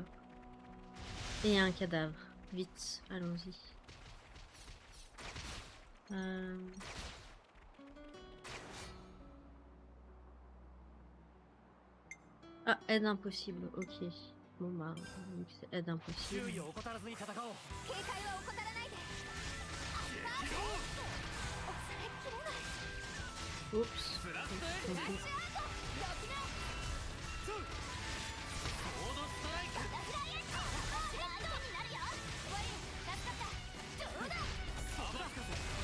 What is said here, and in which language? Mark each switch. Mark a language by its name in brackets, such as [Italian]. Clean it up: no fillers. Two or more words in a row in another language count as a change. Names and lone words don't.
[French] Et il y a un cadavre. Vite, allons-y. Ah, aide impossible, ok. Bon bah, c'est aide impossible. [Japanese] 注意を怠らずに戦おう。警戒は怠らないで。抑えきれない。 [French] Oups. [Japanese] ブラストエッジ [French] Ok. [Japanese] ソードストライク サバつかせ